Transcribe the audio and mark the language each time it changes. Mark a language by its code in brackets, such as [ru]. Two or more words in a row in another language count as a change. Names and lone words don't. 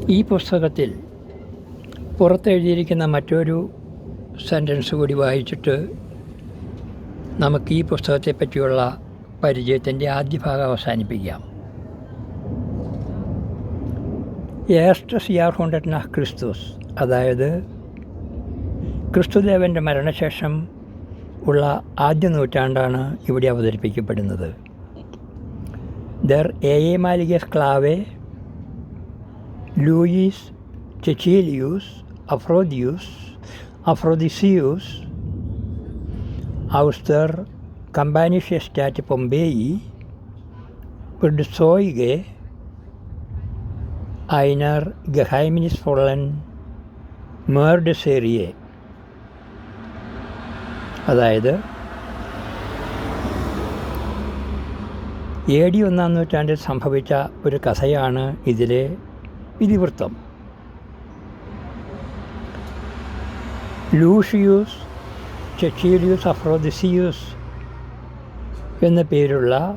[ml] ഈ പുസ്തകത്തിൽ പുറത്തെഴുതിയിരിക്കുന്ന മറ്റൊരു സെൻറ്റൻസ് കൂടി വായിച്ചിട്ട് നമുക്ക് ഈ പുസ്തകത്തെ പറ്റിയുള്ള പരിചയത്തിൻ്റെ ആദ്യ ഭാഗം അവസാനിപ്പിക്കാം. [de] Erstes Jahrhundert nach Christus, [ml] അതായത് ക്രിസ്തുദേവൻ്റെ മരണശേഷം ഉള്ള ആദ്യ നൂറ്റാണ്ടാണ് ഇവിടെ അവതരിപ്പിക്കപ്പെടുന്നത്. [de] Der ehemalige Sklave Louis Cecilius Aphrodisius aus der kampanischen Stadt Pompeji wird Zeuge einer geheimnisvollen Mörderserie. [ml] അതായത് AD 1-ാം നൂറ്റാണ്ടിൽ സംഭവിച്ച ഒരു കഥയാണ് ഇതിലെ ഇതിവൃത്തം. ലൂഷിയൂസ് ചെച്ചീലിയൂസ് അഫ്രോദിസിയൂസ് എന്ന പേരുള്ള